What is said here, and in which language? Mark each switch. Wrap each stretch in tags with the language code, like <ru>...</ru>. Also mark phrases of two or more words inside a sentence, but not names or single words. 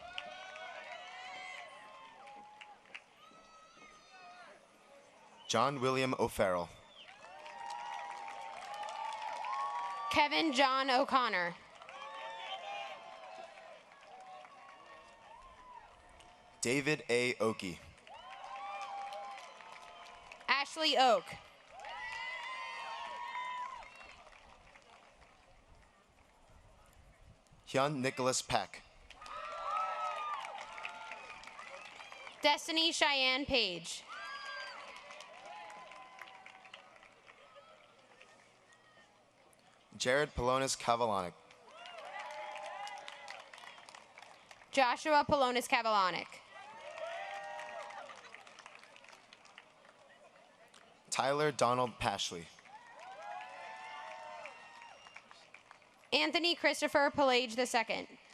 <en>John William O'Farrell. Kevin John O'Connor. David A. Oakey. Ashley Oak. Hyun Nicholas Pack. Destiny Cheyenne Page. Jared Polonis Kavalonic. Joshua Polonis Kavalonic. Tyler Donald Pashley. Anthony Christopher Pelage II.</en>